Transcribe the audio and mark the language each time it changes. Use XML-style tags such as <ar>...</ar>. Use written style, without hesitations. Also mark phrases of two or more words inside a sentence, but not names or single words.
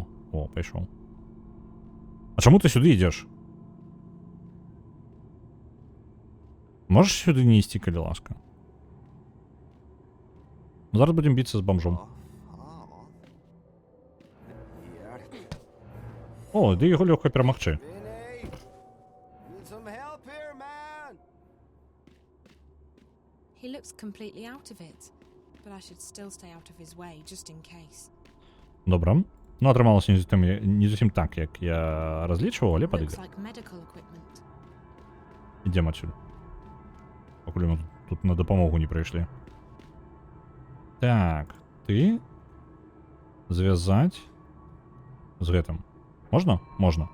<be>О, пайшоў. А чаму ты сюды ідзеш? Можаш сюды не ісці, калі ласка? Зараз будзем біцца з бомжом. О, ды яго лёгка перамагчы.</be> <en>He looks completely out of it, but I should still stay out of his way, just in case.</en> <be>Добра. Ну, атрымалася не зусім так, як я разлічваў, але падыдзе. Ідзем адсюль. Пакуль мы тут на дапамогу не прыйшлі. Так, ты звязаць з гэтым. Можна? Можна.</be>